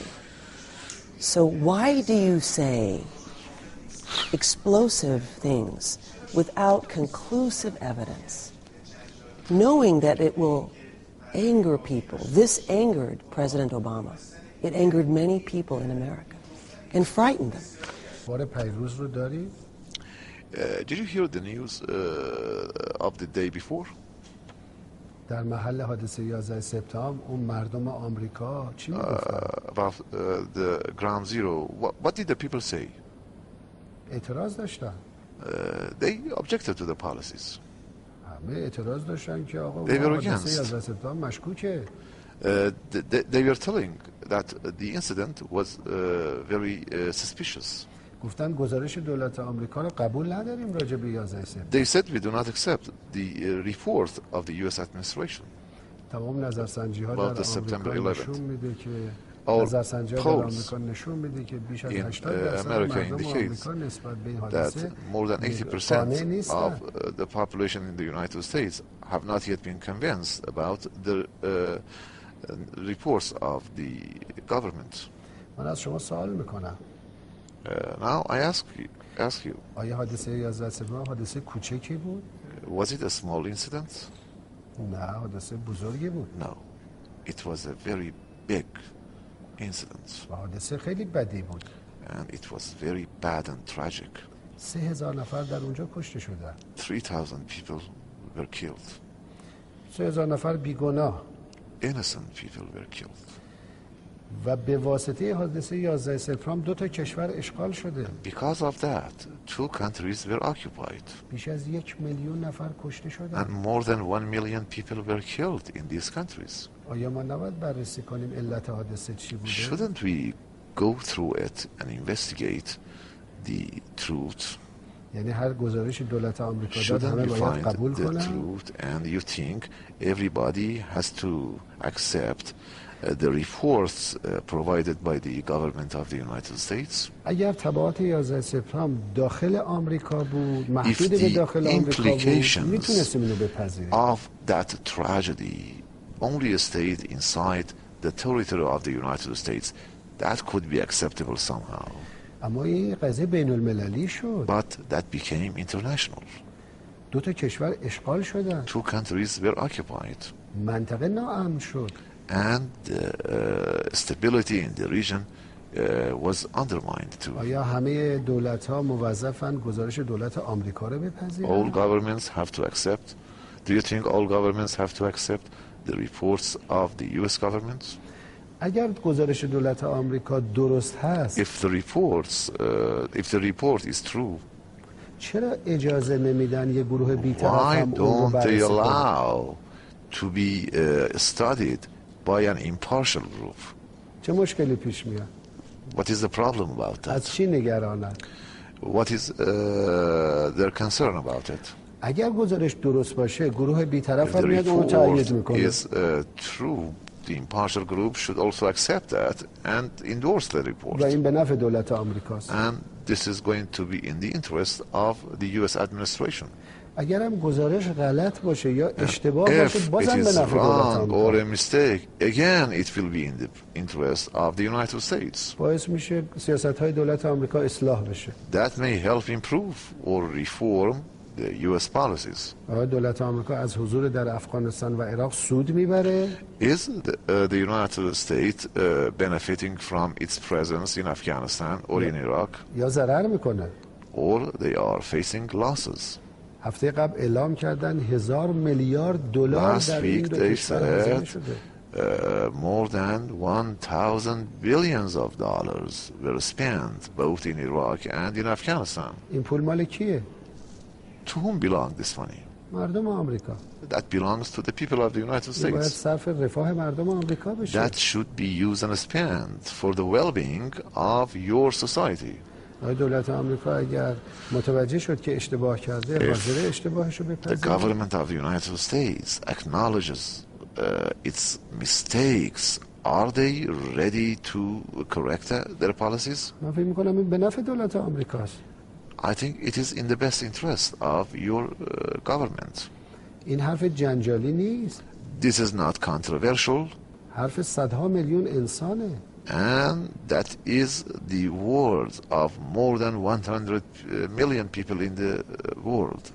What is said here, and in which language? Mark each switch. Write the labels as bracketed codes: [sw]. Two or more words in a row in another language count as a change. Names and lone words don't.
[en] So why do you say explosive things without conclusive evidence, knowing that it will anger people? This angered President Obama. It angered many people in America and frightened them. Did you hear the news of the day before? [fa] در محل حادثه 11 سپتامبر اون مردم آمریکا چی میگفتن؟ [en] About the ground zero, what did the people say? [fa] اعتراض داشتن. [en] They objected to the policies. [fa] همه اعتراض داشتن که آقا [en] They were [fa] حادثه [en] against. [fa] 11 سپتامبر مشکوکه. [en] They were telling that the incident was very suspicious. [fa] گفتن گزارش دولت آمریکا رو قبول نداریم راجع به 11 سپتامبر. [en] They said we do not accept the report of the U.S. administration. [fa] تمام نظرسنجی‌ها در آمریکا نشون میده که نظرسنجی‌ها در آمریکا نشون میده که بیش از 80% مردم آمریکا نسبت به این حادثه [en] more than 80% of the population in the United States have not yet been convinced about the reports of the government. [fa] من از شما سوال میکنم. [en] Now I ask you. [fa] آیا حادثه 11 سپتامبر حادثه کوچکی بود؟ [en] Was it a small incident? [fa] نه، حادثه بزرگی بود. [en] No, it was a very big incident. [fa] حادثه خیلی بدی بود. [en] And it was very bad and tragic. [fa] 3000 نفر در اونجا کشته شدن. [en] 3,000 people were killed. [fa] 3000 نفر بیگناه. [en] Innocent people were killed. [fa] و به واسطه حادثه 11 سپتامبر دو تا کشور اشغال شده. [en] Because of that, 2 countries were occupied. [fa] بیش از 1 میلیون نفر کشته شدن. [en] And more than 1 million people were killed in these countries. [fa] آیا ما نباید بررسی کنیم علت حادثه چی بوده؟ [en] Shouldn't we go through it and investigate the truth? [fa] یعنی هر گزارش دولت آمریکا داد [en] Shouldn't [fa] همه [en] we [fa] باید [en] find [fa] قبول [en] the [fa] کنن؟ [en] truth? And you think everybody has to accept the reports provided by the government of the United States? [fa] اگر تبعات 11 سپتامبر داخل آمریکا بود، محدود به [en] the [fa] داخل آمریکا بود، [en] implications [fa] میتونستیم اینو بپذیریم. [en] of that tragedy only stayed inside the territory of the United States, that could be acceptable somehow. [fa] اما این قضیه بین المللی شد. [en] But that became international. [fa] دو تا کشور اشغال شدن. [en] 2 countries were occupied. [fa] منطقه ناامن شد. [en] And stability in the region was undermined too. [fa] آیا همه دولت‌ها موظفن گزارش دولت آمریکا رو بپذیرن؟ [en] All governments have to accept. Do you think all governments have to accept the reports of the U.S. government? [fa] اگر گزارش دولت آمریکا درست هست، [en] If the report is true, [fa] چرا اجازه نمیدن یه گروه بی‌طرف [en] why [fa] هم اون رو [en] don't they [fa] بررسی کنه؟ [en] allow to be studied by an impartial group? [fa] چه مشکلی پیش میاد؟ [en] What is the problem about [fa] از [en] that? [fa] چی نگرانن؟ [en] What is their concern about it? [fa] اگر گزارش درست باشه، گروه بی‌طرف [en] If [fa] هم [en] the [fa] میاد اون رو تایید [en] report [fa] میکنه. [en] is true, the impartial group should also accept that and endorse the report. [fa] و این به نفع دولت آمریکاست. [en] And this is going to be in the interest of the U.S. administration. [fa] اگر هم گزارش غلط باشه یا اشتباه باشه، [en] If it [fa] بازم به [en] is [fa] نفع دولت [en] wrong or [fa] آمریکا. [en] a mistake, again it will be in the interest of the United States. [fa] باعث میشه سیاست‌های دولت آمریکا اصلاح بشه. [en] That may help improve or reform the U.S. policies. [fa] آیا دولت آمریکا از حضور در افغانستان و عراق سود میبره؟ [en] Is the United States benefiting from its presence in Afghanistan or in Iraq, [fa] یا ضرر میکنه؟ [en] or they are facing losses? [fa] هفته قبل اعلام کردن 1000 میلیارد دلار [en] Last [fa] در این [en] week [fa] دو [en] they [fa] کشور هزینه [en] said [fa] شده. [en] more than 1,000 billions of dollars were spent both in Iraq and in Afghanistan. [fa] این پول مال کیه؟ [en] To whom belonged this money? [fa] مردم آمریکا. [en] That belongs to the people of the United [fa] باید [en] States. [fa] صرف رفاه مردم آمریکا بشه. [en] That should be used and spent for the well-being of your society. [fa] دولت آمریکا اگر متوجه شد که اشتباه کرده حاضر اشتباهشو [en] The [fa] بپذیره. [en] government of the United States acknowledges its mistakes. Are they ready to correct their policies? [fa] من فکر می‌کنم این به نفع دولت آمریکاست. [en] I think it is in the best interest of your government. [fa] این حرف جنجالی نیست. [en] This is not controversial. [fa] حرف صدها میلیون انسانه. [en] And that is the words of more than 100 million people in the world.